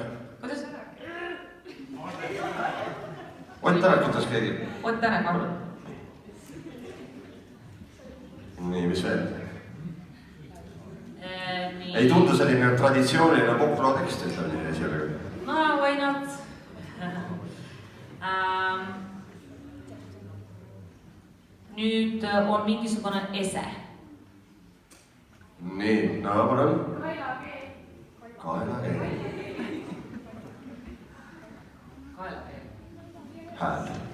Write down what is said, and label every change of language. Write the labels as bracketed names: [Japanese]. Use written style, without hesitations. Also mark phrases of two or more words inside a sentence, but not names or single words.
[Estonian] Kuidas? Ott Tänak ütles keegi. Ott Tänak, arvan. Nii, mis veel? Ei tundu selline traditsiooniline populaartekst, ütleme nii sellega. [English] No, why not? [Estonian] Nüüd on mingisugune ese. Nii, no palun. Kaelakeel. Hääl.